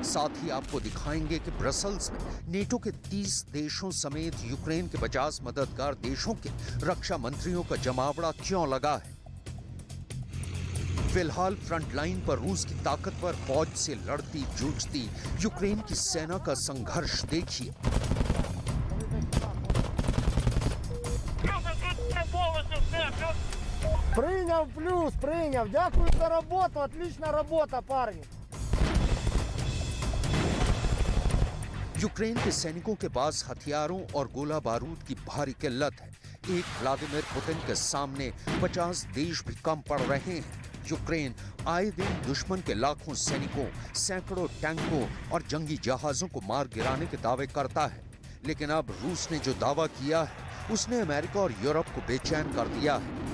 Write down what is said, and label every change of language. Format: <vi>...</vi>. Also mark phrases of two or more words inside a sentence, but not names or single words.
<hi>साथ ही आपको दिखाएंगे कि ब्रसल्स में नेटो के 30 देशों समेत यूक्रेन के 50 मददगार देशों के रक्षा मंत्रियों का जमावड़ा क्यों लगा है। फिलहाल</hi> <en>front line</en> <hi>पर रूस की ताकतवर फौज से लड़ती जूझती यूक्रेन की सेना का संघर्ष देखिए।</hi> <ru>Принял плюс, принял. Дякую за работу, отличная работа, парни.</ru> <hi>यूक्रेन के सैनिकों के पास हथियारों और गोला बारूद की भारी किल्लत है। एक व्लादिमीर पुतिन के सामने 50 देश भी कम पड़ रहे हैं। यूक्रेन आए दिन दुश्मन के लाखों सैनिकों, सैकड़ों टैंकों और जंगी जहाजों को मार गिराने के दावे करता है, लेकिन अब रूस ने जो दावा किया है उसने अमेरिका और यूरोप को बेचैन कर दिया है।</hi>